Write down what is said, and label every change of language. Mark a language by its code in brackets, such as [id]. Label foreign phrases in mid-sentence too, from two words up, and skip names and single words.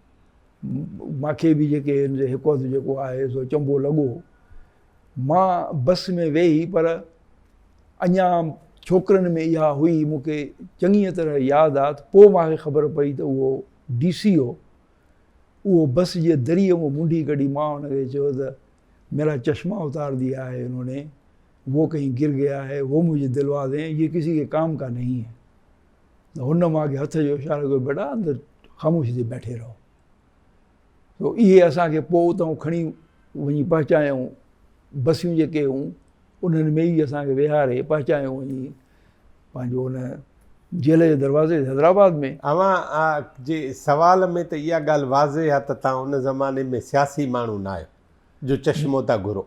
[sd] मूंखे बि जेके हिकु वक़्तु जेको आहे सो चंबो लॻो। मां बस में वेही, पर अञा छोकिरनि में इहा हुई, मूंखे चङीअ तरह यादि आहे। पोइ मूंखे ख़बर पई त उहो DC हो। उहो बस जे दरिए में मुंडी कढी, मां हुनखे चयो त [ur] میرا چشمہ اتار دیا ہے انہوں نے، وہ کہیں گر گیا ہے، وہ مجھے دلوا دیں، یہ کسی کے کام کا نہیں ہے. [sd] त हुन मूंखे हथ जो इशारो कयो, बेटा अंदरि [ur] خاموشی سے بیٹھے رہو. [sd] तो इहे असांखे पोइ उतां खणी वञी पहुचायूं। बसियूं जेके हुयूं उन्हनि में ई असांखे विहारे पहुचायूं वञी पंहिंजो हुन जेल जे दरवाज़े हैदराबाद में। अवां जे सवाल में त इहा ॻाल्हि वाज़े आहे त तव्हां उन ज़माने में सियासी माण्हू न आहियो जो चश्मो था घुरो।